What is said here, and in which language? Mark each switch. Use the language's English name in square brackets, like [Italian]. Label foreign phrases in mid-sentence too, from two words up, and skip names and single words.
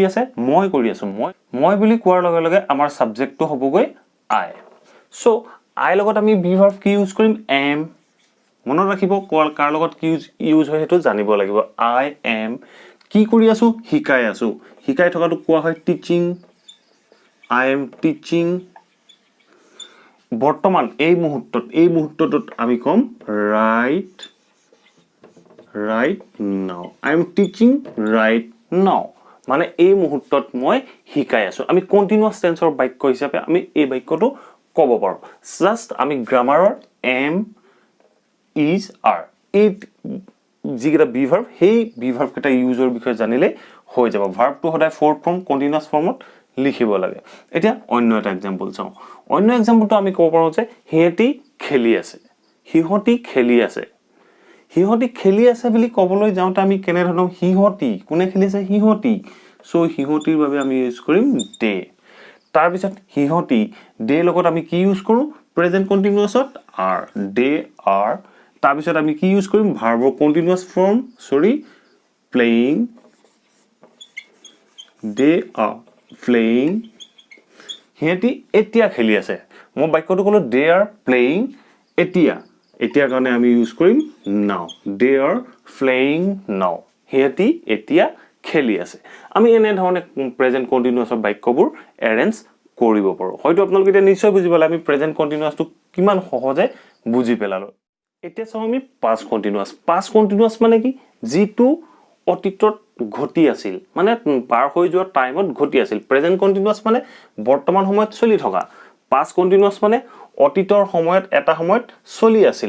[Assamese] আছে মই কৰি আছো মই বুলি কোৱাৰ লগে লগে আমাৰ সাবজেক্টটো হ'বগৈ [English] I so I [Assamese] লগত আমি [English] be verb [Assamese] কি ইউজ কৰিম am মনত ৰাখিব কাৰ লগত কি ইউজ হয় হেতু জানিব লাগিব [English] I am [Assamese] কি কৰি আছো শিকাই থকাটো কোৱা হয় টিচিং [English] I am teaching [Assamese] বৰ্তমান এই মুহূৰ্তত আমি কম right [English] now I am teaching right now [Assamese] মানে এই মুহূৰ্তত মই শিকাই আছো আমি [English] continuous tense [Assamese] বাক্য হিচাপে আমি এই বাক্যটো ক'ব পাৰো জাস্ট আমি গ্ৰামাৰৰ [English] am is [Assamese] are এই যিকেটা [English] be verb [Assamese] সেই [English] be verb [Assamese] কেটা ইউজৰ বিষয়ে জানিলে হৈ যাব ভাৰ্বটো সদায় [English] fourth form continuous form [Assamese] লিখিব লাগে এতিয়া অন্য এটা এক্সাম্পল চাও অন্য এক্সাম্পলটো আমি ক'ব পাৰো যে সিহঁতি খেলি আছে হিহতি খেলি আছে বুলি ক'বলৈ যাওঁতে আমি কেনে ধৰণৰ হিহতি কোনে খেলি আছে হিহতি সো হিহতিৰ বাবে আমি ইউজ কৰিম দে তাৰ পিছত হিহতি দে লগত আমি কি ইউজ কৰো [English] present continuous are they are [Assamese] তাৰ পিছত আমি কি ইউজ কৰিম ভাৰ্বৰ কন্টিনিউয়াছ ফৰ্ম playing [English] they are playing [Assamese] হিহতি এতিয়া খেলি আছে মই বাক্যটো কলো [English] they are playing [Assamese] এতিয়া কাৰণে আমি ইউজ কৰিম [English] now they are playing now [Assamese] হিহতি এতিয়া খেলি আছে আমি এনে ধৰণে [English] present continuous [Assamese] বাক্যবোৰ এৰেঞ্জ কৰিব পাৰো হয়তো আপোনালোকে এতিয়া নিশ্চয় বুজি পালে আমি [English] present continuous [Assamese] কিমান সহজে বুজি পেলালো এতিয়া চাও আমি [English] past continuous [Assamese] মানে কি যেটো অতীতত ঘটি আছিল মানে পাৰ হৈ যোৱা টাইমত ঘটি আছিল [English] present continuous [Assamese] মানে বৰ্তমান সময়ত চলি থকা [English] past continuous [Assamese] মানে অতীতৰ সময়ত এটা সময়ত চলি আছিল